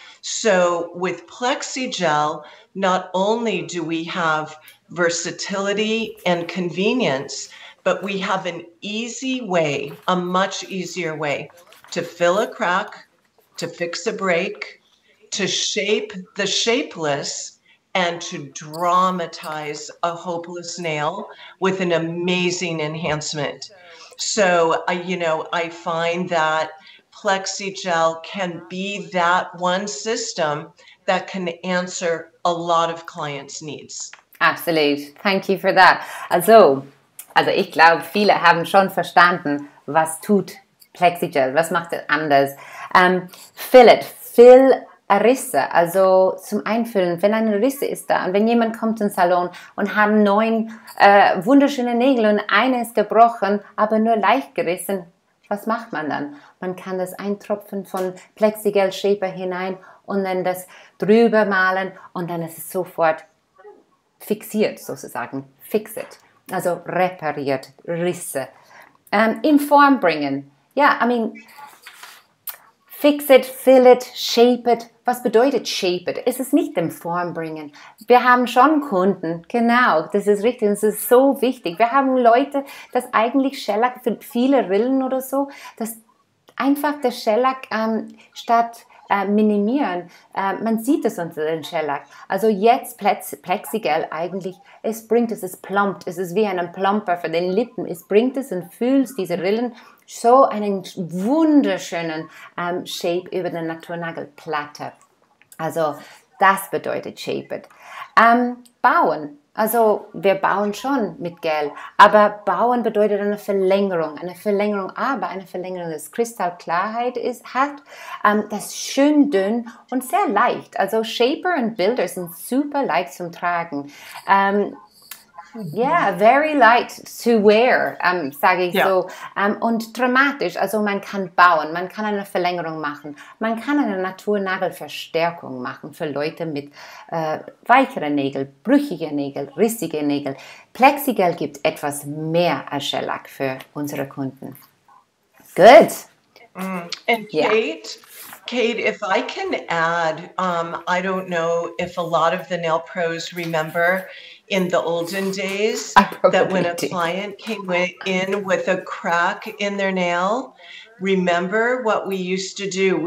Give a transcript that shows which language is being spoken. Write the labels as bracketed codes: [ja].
[en] So with PLEXIGEL, not only do we have versatility and convenience, but we have an easy way, a much easier way to fill a crack, to fix a break, to shape the shapeless, and to dramatize a hopeless nail with an amazing enhancement. So, I find that PLEXIGEL can be that one system that can answer a lot of clients' needs. Absolut. Thank you for that. [de] Also ich glaube, viele haben schon verstanden, was tut PLEXIGEL, was macht es anders. Fill Risse, also zum Einfüllen, wenn eine Risse ist da und wenn jemand kommt in den Salon und hat 9 wunderschöne Nägel und eine ist gebrochen, aber nur leicht gerissen, was macht man dann? Man kann das eintropfen von PLEXIGEL Shaper hinein und dann das drüber malen und dann ist es sofort fixiert sozusagen, [en] fix it, [de] also repariert, Risse, in Form bringen. [en] Ja, I mean, fix it, fill it, shape it. [de] Was bedeutet shape it? Es ist nicht in Form bringen. Wir haben schon Kunden, genau, das ist richtig, das ist so wichtig. Wir haben Leute, dass eigentlich Shellac für viele Rillen oder so, dass einfach der Shellac statt minimieren, man sieht es unter den Shellac. Also jetzt PLEXIGEL eigentlich, es bringt es, es plumpt, es ist wie ein Plumper für den Lippen, es bringt es und fühlst diese Rillen so einen wunderschönen Shape über der Naturnagelplatte. Also das bedeutet Shape it. Bauen. Also wir bauen schon mit Gel, aber bauen bedeutet eine Verlängerung, aber eine Verlängerung, das Kristallklarheit hat, das schön dünn und sehr leicht. Also Shaper und Builder sind super leicht zum Tragen. [en] Yeah, very light to wear, [de] sage ich so. Und dramatisch, also man kann bauen, man kann eine Verlängerung machen, man kann eine Naturnagelverstärkung machen für Leute mit weicheren Nägeln, brüchige Nägel, rissige Nägel. PLEXIGEL gibt etwas mehr als Shellac für unsere Kunden. [en] Good. And Cait, if I can add, I don't know if a lot of the nail pros remember in the olden days that when a client came in with a crack in their nail, remember what we used to do?